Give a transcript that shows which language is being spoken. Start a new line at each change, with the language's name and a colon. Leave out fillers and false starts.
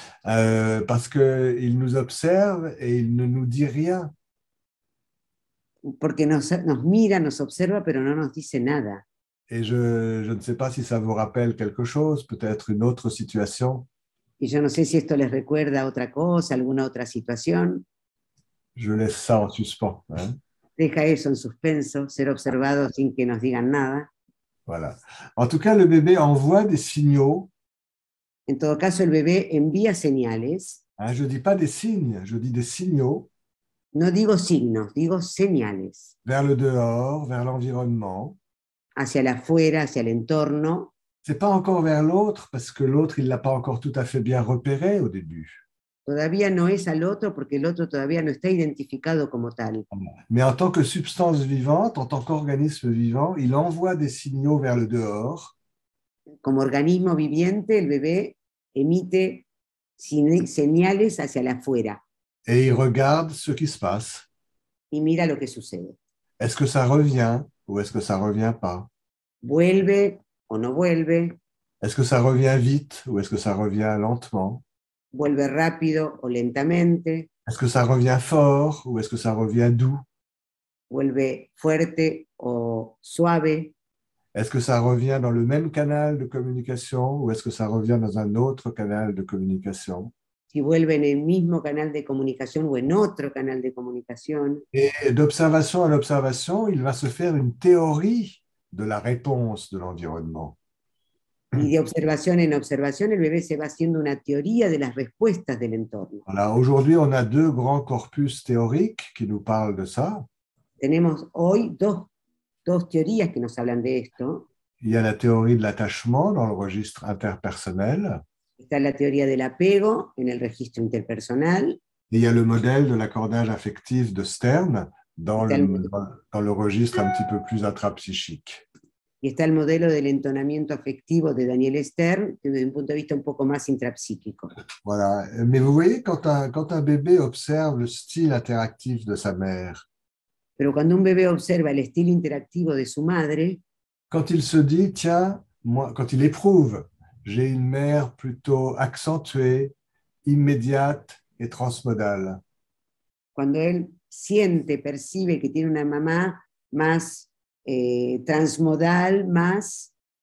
French: Parce qu'il nous observe et il ne nous dit rien.
Spanish: Porque nos mira, nos observa, pero no nos dice nada.
French: Et je ne sais pas si ça vous rappelle quelque chose, peut-être une autre situation.
Spanish: Y yo no sé si esto les recuerda otra cosa, alguna otra situación.
French: Je laisse ça en suspens. Hein?
Spanish: Deja eso en suspenso, ser observado sin que nos digan nada.
French: Voilà. En tout cas, le bébé envoie des signaux.
Spanish: En todo caso, el bebé envía señales.
French: Je ne dis pas des signes, je dis des signaux.
Spanish: No digo signos, digo señales.
French: Vers le dehors, vers l'environnement.
Spanish: Hacia el afuera, hacia el entorno.
French: C'est pas encore vers l'autre, parce que l'autre, il ne l'a pas encore tout à fait bien repéré au début.
Spanish: Todavía no es al otro, porque el otro todavía no está identificado como tal.
French: Mais en tant que substance vivante, en tant qu'organisme vivant, il envoie des signaux vers le dehors.
Spanish: Como organismo viviente, el bebé emite señales hacia el afuera.
French: Et il regarde ce qui se passe.
Spanish: Y mira lo que sucede.
French: Est-ce que ça revient ou est-ce que ça ne revient pas?
Spanish: Vuelve o no vuelve.
French: Est-ce que ça revient vite ou est-ce que ça revient lentement?
Spanish: Vuelve rápido o lentamente.
French: Est-ce que ça revient fort ou est-ce que ça revient doux?
Spanish: Vuelve fuerte o suave.
French: Est-ce que ça revient dans le même canal de communication ou est-ce que ça revient dans un autre canal de communication?
Spanish: Si vuelve en el mismo canal de comunicación o en otro canal de comunicación.
French: Et d'observation en observation, il va se faire une théorie de la réponse de l'environnement.
Spanish: Y de observación en observación, el bebé se va haciendo una teoría de las respuestas del entorno.
French: Voilà, aujourd'hui, on a deux grands corpus théoriques qui nous parlent de ça.
Spanish: Tenemos hoy dos teorías que nos hablan de esto.
French: Il y a la théorie de l'attachement dans le registre interpersonnel.
Spanish: Está la teoría del apego en el registro interpersonal.
French: Et il y a le modèle de l'accordage affectif de Stern dans le registre un petit peu plus intrapsychique.
Spanish: Y está el modelo del entonamiento afectivo de Daniel Stern, desde un punto de vista un poco más intrapsíquico.
French: Voilà. Mais vous voyez, quand un bébé observe le style interactif de sa mère,
Spanish: Pero cuando un bebé observa el estilo interactivo de su madre,
French: quand il se dit, tiens, moi, quand il éprouve, j'ai une mère plutôt accentuée, immédiate et transmodale.
Spanish: Cuando él siente, percibe que tiene una mamá más transmodal, más